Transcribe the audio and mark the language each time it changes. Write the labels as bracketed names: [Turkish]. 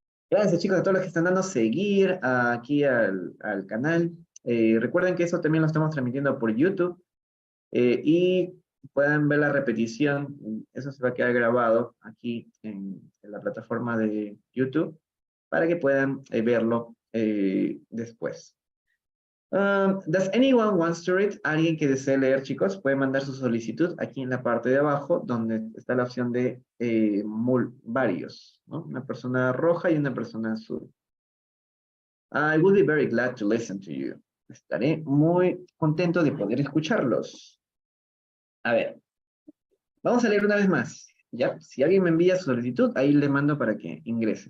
[Spanish] Gracias chicos a todos los que están dando seguir aquí al canal. Recuerden que eso también lo estamos transmitiendo por YouTube. Y pueden ver la repetición. Eso se va a quedar grabado aquí en la plataforma de YouTube para que puedan verlo después. [English] Does anyone wants to read? [Spanish] Alguien que desee leer, chicos, puede mandar su solicitud aquí en la parte de abajo, donde está la opción de varios, ¿no? Una persona roja y una persona azul. [English] I would be very glad to listen to you. [Spanish] Estaré muy contento de poder escucharlos. A ver, vamos a leer una vez más. ¿Ya? Si alguien me envía su solicitud, ahí le mando para que ingrese.